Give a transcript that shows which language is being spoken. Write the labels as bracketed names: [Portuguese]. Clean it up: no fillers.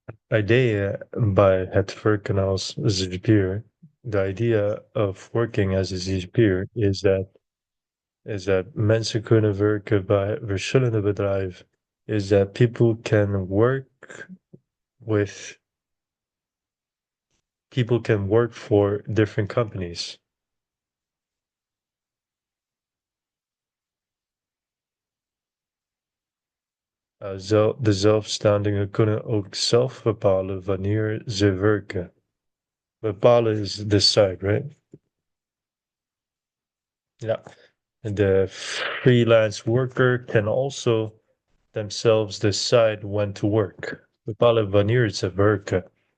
[Dutch] Idea bij het werken als ZZP'er, [English] the idea of working as a ZZP'er is that [Dutch] mensen kunnen werken bij verschillende bedrijven. [English] Is that people can with work for different companies. [Dutch] De zelfstandigen kunnen ook zelf bepalen wanneer ze werken. [English] Bepalen is decide, right? Yeah. The freelance worker can also themselves decide when to work. [Dutch] Bepalen wanneer ze werken.